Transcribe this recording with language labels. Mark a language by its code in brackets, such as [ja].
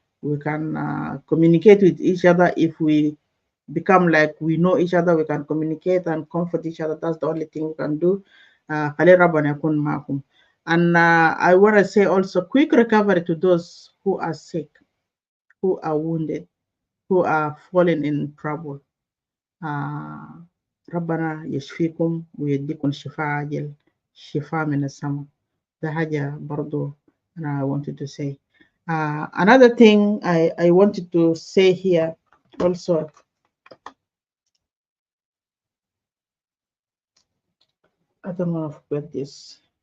[en] We can communicate with each other. If we become like we know each other, we can communicate and comfort each other. That's the only thing we can do. And I want to say also quick recovery to those who are sick, who are wounded, who are falling in trouble. [ar] ربنا يشفيكم ويديكم شفاء عاجل شفاء من السماء. ده حاجة برضو [en] I wanted to say. Another thing I wanted to say here also, I don't want to forget this.